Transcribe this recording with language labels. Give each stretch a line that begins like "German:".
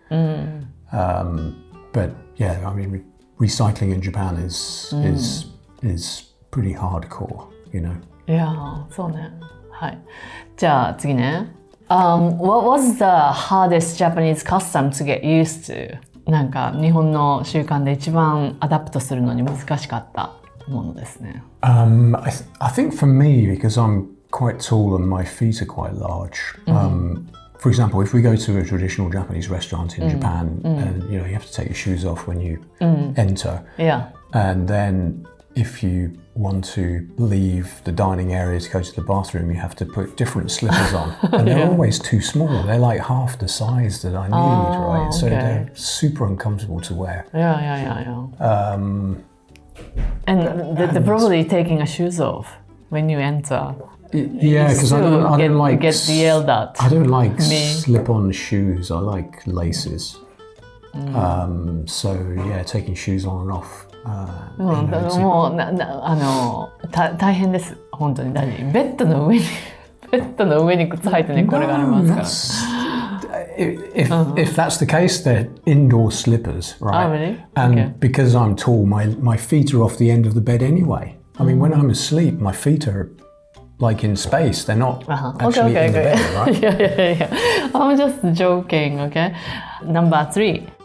English: But yeah, I mean, recycling in Japan is pretty hardcore, you know.
Japanese: いや、そうね。はい。じゃあ次ね。
English: What was the hardest Japanese custom to get used to?
Japanese: なんか日本の習慣で一番アダプトするのに難しかったものですね。
English: I think for me, because I'm quite tall and my feet are quite large. For example, if we go to a traditional Japanese restaurant in Japan, and you know you have to take your shoes off when you enter, and then if you want to leave the dining area to go to the bathroom, you have to put different slippers on, and they're always too small. They're like half the size that I need, right? So they're super uncomfortable to wear. And they're probably taking a shoes off when you enter. Yeah, because I don't like get yelled at. I don't like slip-on shoes. I like laces. So yeah, taking shoes on and off.
Japanese: もう大変です本当に。ベッドの上に靴履いてね、これがありますから。
English: If that's the case, they're indoor slippers, right? Oh, really? And because I'm tall, my feet are off the end of the bed anyway. I mean, when I'm asleep, my feet are like in space. They're not actually in the bed, right? Yeah. I'm just joking, okay? Number 3.